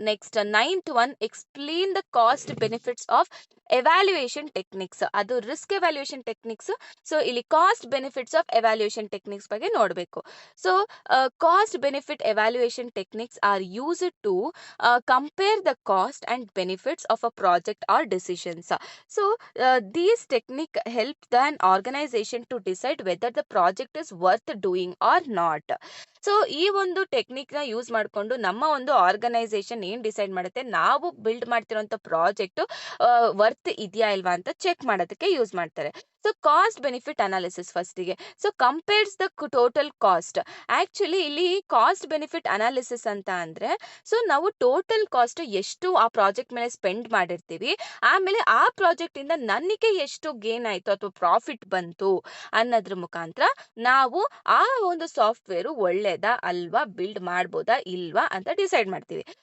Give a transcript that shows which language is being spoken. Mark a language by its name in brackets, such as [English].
[English] Next 9th one, explain the cost benefits of evaluation techniques. [Kannada] ಅದು risk evaluation techniques. So ಇಲ್ಲಿ cost benefits of evaluation techniques ಬಗ್ಗೆ ನೋಡಬೇಕು. [English] So cost benefit evaluation techniques are used to compare the cost and benefits of a project or decisions. So these technique help an organization to decide whether the project is worth doing or not. [Kannada] So ಈ ಒಂದು technique ನ use ಮಾಡಿಕೊಂಡು ನಮ್ಮ ಒಂದು organisation ಏನ್ decide ಮಾಡುತ್ತೆ, ನಾವು build ಮಾಡ್ತಿರೋಂಥ project worth ಇದೆಯಾ ಇಲ್ವಾ ಅಂತ ಚೆಕ್ ಮಾಡೋದಕ್ಕೆ ಯೂಸ್ ಮಾಡ್ತಾರೆ. [English] So cost benefit analysis ಫಸ್ಟಿಗೆ. So compares the total cost. [Kannada] Actually ಇಲ್ಲಿ ಕಾಸ್ಟ್ ಬೆನಿಫಿಟ್ ಅನಾಲಿಸಿಸ್ ಅಂತ ಅಂದ್ರೆ, ಸೊ ನಾವು ಟೋಟಲ್ ಕಾಸ್ಟ್ ಎಷ್ಟು ಆ ಪ್ರಾಜೆಕ್ಟ್ ಮೇಲೆ ಸ್ಪೆಂಡ್ ಮಾಡಿರ್ತೀವಿ, ಆಮೇಲೆ ಆ ಪ್ರಾಜೆಕ್ಟ್ ಇಂದ ನನಗೆ ಎಷ್ಟು ಗೇನ್ ಆಯ್ತು ಅಥವಾ ಪ್ರಾಫಿಟ್ ಬಂತು ಅನ್ನೋದ್ರ ಮುಖಾಂತರ ನಾವು ಆ ಒಂದು ಸಾಫ್ಟ್ವೇರ್ ಒಳ್ಳೇದಾ ಅಲ್ವಾ, ಬಿಲ್ಡ್ ಮಾಡ್ಬೋದಾ ಇಲ್ವಾ ಅಂತ ಡಿಸೈಡ್ ಮಾಡ್ತೀವಿ.